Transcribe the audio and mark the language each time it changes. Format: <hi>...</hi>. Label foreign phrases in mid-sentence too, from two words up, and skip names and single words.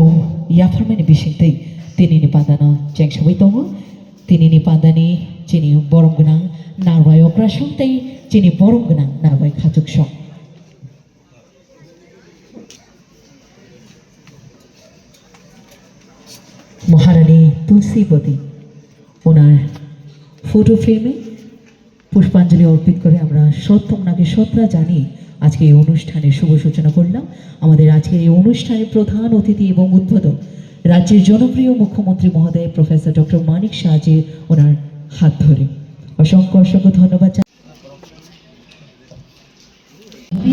<trp>याफरमानि बिसिंतै तिनिनि पादानो जेंसबै दङ तिनिनि पादानि चिनि बरम गोनां नारबाय अग्रा संतै चिनि बरम गोनां नारबाय खाजुक सं</trp> <bn>महारानी तुलसीवती ওনার ফটো ফ্রেমে পুষ্পাঞ্জলি অর্পিত করে আমরা ওনাকে শ্রদ্ধা জানিয়ে আজকে এই অনুষ্ঠানের শুভ সূচনা করলাম। আমাদের আজকের এই অনুষ্ঠানের প্রধান অতিথি এবং উদ্বোধক রাজ্যের জনপ্রিয় মুখ্যমন্ত্রী মহোদয় প্রফেসর ডক্টর মানিক শাহজি ওনার হাত ধরে অসংখ্য অসংখ্য ধন্যবাদ জানাই।</bn>